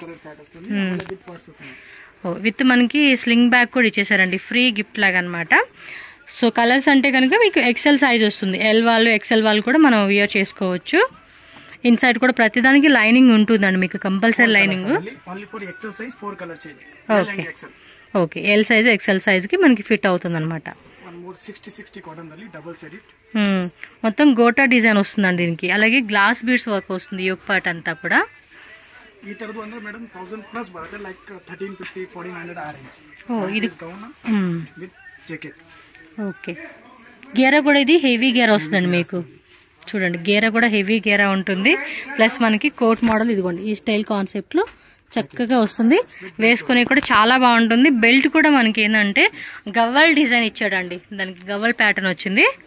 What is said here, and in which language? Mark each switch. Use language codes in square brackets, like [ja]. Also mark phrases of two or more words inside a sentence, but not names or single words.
[te] విత్ మనకి [en] sling bag [te] కూడా ఇచ్చేసారండి [en] free gift [te] లాగా అనమాట [en] so colors [te] అంటే కనుక మీకు [en] XL size [te] వస్తుంది ఎల్ వాళ్ళు ఎక్సెల్ వాళ్ళు కూడా మనం వియర్ చేసుకోవచ్చు ఇన్సైడ్ కూడా ప్రతిదానికి లైనింగ్ ఉంటుందండి మీకు [en] compulsory lining okay okay L size XL sizeki [te] మనకి ఫిట్ అవుతుంది అనమాట మొత్తం గోటా డిజైన్ వస్తుందండి దీనికి అలాగే [en] glass beads work [te] వస్తుంది [en] yoke part [te] అంతా కూడా [kn] ಈ ತರದು ಅಂದ್ರೆ [en] madam 1000 plus [kn] ಬರುತ್ತೆ ಲೈಕ್ 1350 1400 ಆ ರೇಂಜ್ [te] ఇది [en] with jacket [te] ఓకే గేరా కూడా ఇది హెవీ గేరా వస్తుందండి మీకు చూడండి గేరా కూడా హెవీ గేరా ఉంటుంది ప్లస్ మనకి [en] coat model [te] ఇదిగోండి ఈ [en] style concept [te] లో చక్కగా వస్తుంది వేసుకునే కూడా చాలా బాగుంటుంది బెల్ట్ కూడా మనకి ఏంటంటే గవ్వల్ డిజైన్ ఇచ్చాడండి దానికి గవ్వల్ ప్యాటర్న్ వచ్చింది